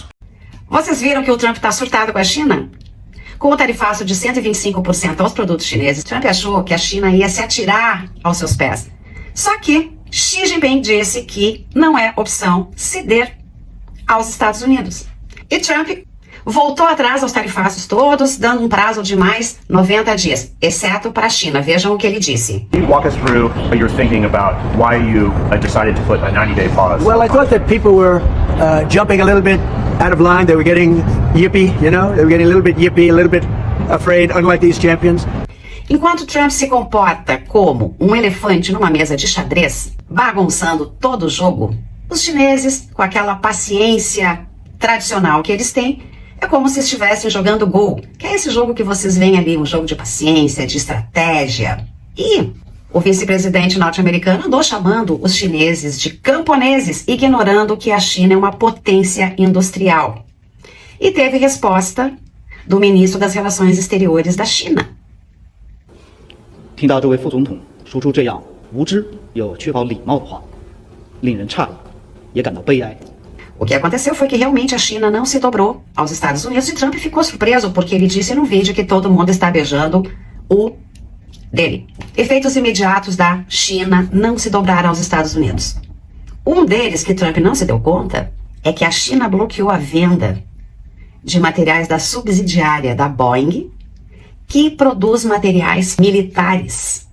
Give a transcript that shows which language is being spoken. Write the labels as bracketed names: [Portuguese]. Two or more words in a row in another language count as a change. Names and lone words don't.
[Portuguese] Vocês viram que o Trump está surtado com a China? Com o tarifaço de 125% aos produtos chineses, Trump achou que a China ia se atirar aos seus pés. Só que Xi Jinping disse que não é opção ceder aos Estados Unidos. E Trump voltou atrás aos tarifaços todos, dando um prazo de mais 90 dias, exceto para a China. Vejam o que ele disse. [English] Can you walk us through your thinking about why you decided to put a 90-day pause? Well, I thought that people were jumping a little bit out of line. They were getting yippy, you know? They were getting a little bit yippy, a little bit afraid, unlike these champions. [Portuguese] Enquanto Trump se comporta como um elefante numa mesa de xadrez, bagunçando todo o jogo, os chineses, com aquela paciência tradicional que eles têm, é como se estivessem jogando Go, que é esse jogo que vocês veem ali, um jogo de paciência, de estratégia. E o vice-presidente norte-americano andou chamando os chineses de camponeses, ignorando que a China é uma potência industrial. E teve resposta do ministro das Relações Exteriores da China. [Chinese] 听到这位副总统说出这样无知又缺乏礼貌的话，令人诧异，也感到悲哀。 [Portuguese] O que aconteceu foi que realmente a China não se dobrou aos Estados Unidos e Trump ficou surpreso porque ele disse no vídeo que todo mundo está beijando o dele. Efeitos imediatos da China não se dobrar aos Estados Unidos. Um deles que Trump não se deu conta é que a China bloqueou a venda de materiais da subsidiária da Boeing, que produz materiais militares.